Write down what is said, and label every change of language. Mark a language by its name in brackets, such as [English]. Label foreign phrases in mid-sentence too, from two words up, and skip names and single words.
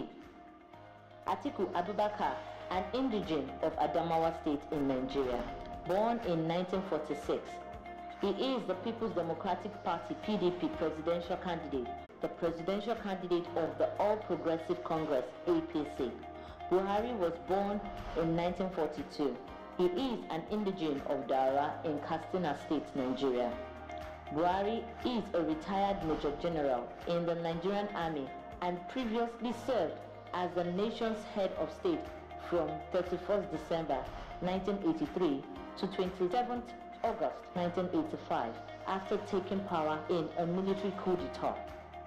[English] Atiku Abubakar, an indigene of Adamawa State in Nigeria, born in 1946. He is the People's Democratic Party, PDP, presidential candidate, the presidential candidate of the All Progressive Congress, APC. Buhari was born in 1942. He is an indigene of Dara in Katsina State, Nigeria. Buhari is a retired Major General in the Nigerian Army and previously served as the nation's head of state from 31st December 1983 to 27th August 1985 after taking power in a military coup d'etat.